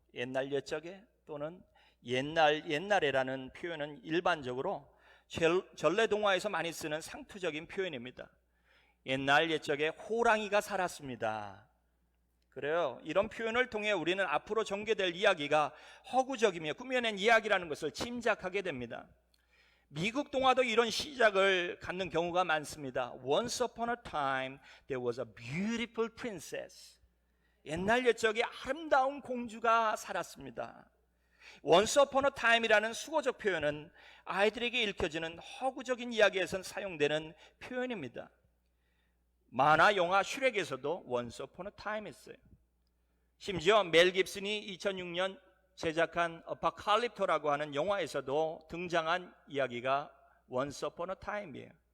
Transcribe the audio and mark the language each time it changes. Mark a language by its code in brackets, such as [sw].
[ko] 옛날 옛적에 또는 옛날에라는 표현은 일반적으로 전래동화에서 많이 쓰는 상투적인 표현입니다. 옛날 옛적에 호랑이가 살았습니다. 그래요. 이런 표현을 통해 우리는 앞으로 전개될 이야기가 허구적이며 꾸며낸 이야기라는 것을 짐작하게 됩니다. 미국 동화도 이런 시작을 갖는 경우가 많습니다. [en] Once upon a time there was a beautiful princess. [ko] 옛날 옛적에 아름다운 공주가 살았습니다. [en] Once upon a time [ko] 이라는 수고적 표현은 아이들에게 읽혀지는 허구적인 이야기에선 사용되는 표현입니다. 만화 영화 슈렉에서도 [en] Once upon a time [ko] 했어요. 심지어 멜 깁슨이 2006년 제작한 아포칼립토라고 하는 영화에서도 등장한 이야기가 Once upon a time이에요.